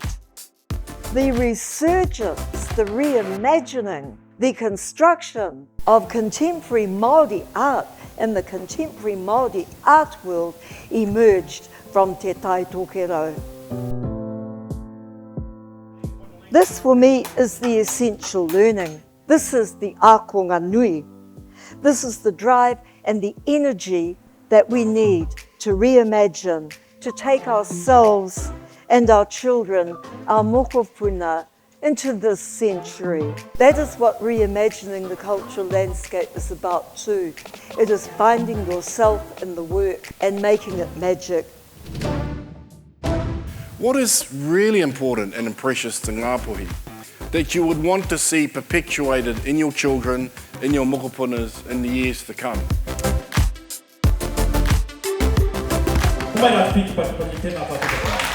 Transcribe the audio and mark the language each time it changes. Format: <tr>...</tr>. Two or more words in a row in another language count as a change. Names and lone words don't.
<en>The resurgence, the reimagining, the construction of contemporary Māori art and the contemporary Māori art world emerged from Te Tai Tokerau. This for me is the essential learning. This is the</en> <mi>ākonga nui.</mi> <en>This is the drive and the energy that we need to reimagine, to take ourselves and our children, our mokopuna, into this century. That is what reimagining the cultural landscape is about too. It is finding yourself in the work and making it magic. What is really important and precious to Ngāpuhi that you would want to see perpetuated in your children, in your mokopunas in the years to come?</en> <mi>Mai ngā whiki paki tēnā paki.</mi>